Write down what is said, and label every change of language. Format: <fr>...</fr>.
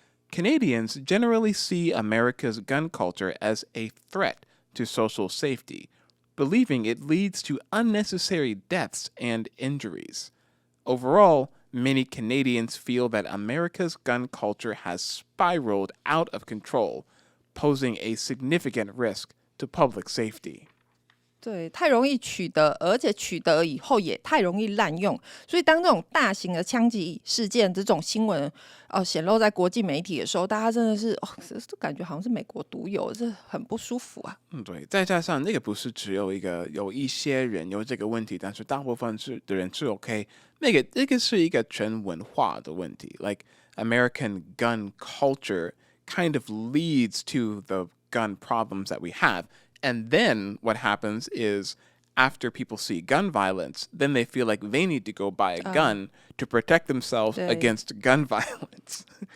<en>Canadians generally see America's gun culture as a threat to social safety, believing it leads to unnecessary deaths and injuries. Overall,Many Canadians feel that America's gun culture has spiraled out of control, posing a significant risk to public safety.</en> <zh>对，太容易取得，而且取得以后也太容易滥用，所以当这种大型的枪击事件这种新闻显露在国际媒体的时候，大家真的是这感觉好像是美国独有，这很不舒服啊。对，再加上那个不是只有一些人有这个问题，但是大部分的人是 OK。那个是一个全文化的问题。</zh> <en>Like American gun culture kind of leads to the gun problems that we have.And then what happens is after people see gun violence, then they feel like they need to go buy a gun to protect themselves against gun violence.</en>